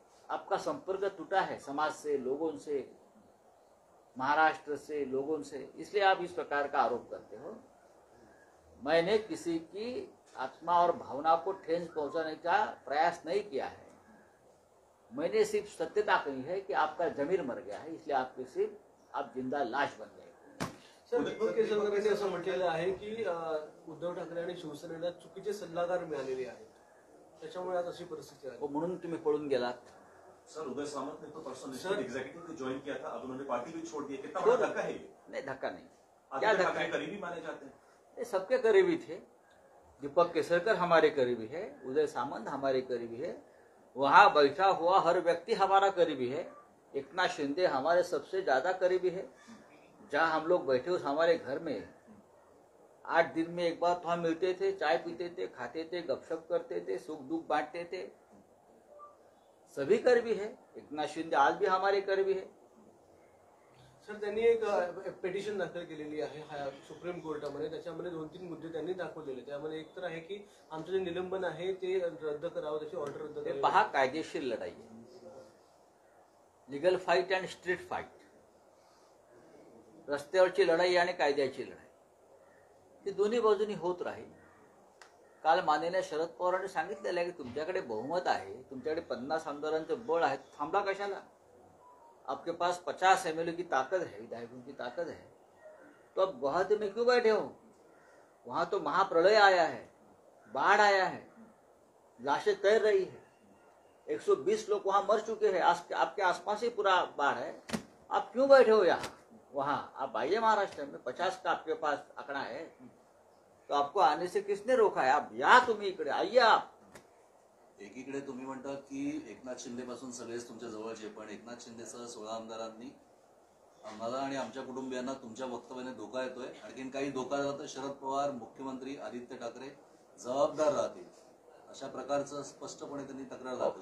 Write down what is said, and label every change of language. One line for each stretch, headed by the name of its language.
Hindi: आपका संपर्क टूटा है समाज से, लोगों से, महाराष्ट्र से, लोगों से, इसलिए आप इस प्रकार का आरोप करते हो. मैंने किसी की आत्मा और भावना को ठेस पहुंचाने का प्रयास नहीं किया है. मैंने सिर्फ सत्यता कही है कि आपका जमीर मर गया है, इसलिए आपके सिर्फ आप जिंदा लाश बन गए.
Marathi: सर, दीपक केसरकरांनी असं म्हटलेलं आहे की उद्धव ठाकरे आणि शिवसेनेला चुकीचे सल्लागार मिळालेले आहेत, त्याच्यामुळे आज अशी परिस्थिती आहे. म्हणून तुम्ही पळून गेलात.
Hindi: सर, उदय सामंत ने तो पर्सनल एग्जीक्यूटिव ज्वाइन किया था, अब उन्होंने पार्टी भी छोड़ दी है. कितना बड़ा धक्का है ये? नहीं, धक्का नहीं. क्या धक्का है? करीबी माने जाते हैं. ये सबके करीबी थे. दीपक केसरकर हमारे करीबी है, उदय सामंत हमारे करीबी है, वहां बैठा हुआ हर व्यक्ति हमारा करीबी है. एकनाथ शिंदे हमारे सबसे ज्यादा करीबी है. जहां हम लोग बैठे उस हमारे घर में 8 दिन में एक बार तो हम मिलते थे, चाय पीते थे, खाते थे, गपशप करते थे, सुख दुख बांटते थे. सभी करीबी है. एकनाथ शिंदे आज भी हमारे करीबी है.
Marathi: सर, त्यांनी एक पिटिशन दाखल केलेली आहे सुप्रीम कोर्टामध्ये. त्याच्यामध्ये 2-3 मुद्दे त्यांनी दाखवलेले. त्यामध्ये एक तर आहे की आमचं जे निलंबन आहे ते रद्द करावं, त्याची ऑर्डर रद्द करावी. पहा, कायदेशीर लढाई आहे.
English: legal fight and street fight,
Marathi: रस्त्यावरची लढाई आणि कायद्याची लढाई, ती दोन्ही बाजूनी होत राहील. काल माननीय शरद पवारांनी सांगितलेलं आहे की तुमच्याकडे बहुमत आहे, तुमच्याकडे 50 आमदारांचं बळ आहे, थांबला कशाला?
Hindi: आपके पास 50 MLA की ताकत है, विधायकों की ताकत है, तो अब गुवाहाटी में क्यों बैठे हो? वहां तो महाप्रलय आया है, बाढ़ आया है, लाशें तैर रही है, 120 लोग वहां मर चुके हैं, आपके आसपास ही पूरा बाढ़ है. आप क्यों बैठे हो यहाँ? वहां आप आइए महाराष्ट्र में, 50 का आपके पास आंकड़ा है, तो आपको आने से किसने रोका है? आप या
Marathi: तुम्ही इकडे
Hindi: आइए. आप
Marathi: एकीकडे तुम्ही म्हणता की एकनाथ शिंदे पासून सगळेच तुमच्या जवळचे, पण एकनाथ शिंदेसह 16 आमदारांनी आम्हाला आणि आमच्या कुटुंबियांना तुमच्या वक्तव्याने धोका येतोय. आणखीन काही धोका झाला तर शरद पवार, मुख्यमंत्री आदित्य ठाकरे जबाबदार राहतील, अशा प्रकारचं स्पष्टपणे त्यांनी तक्रार दाखवली.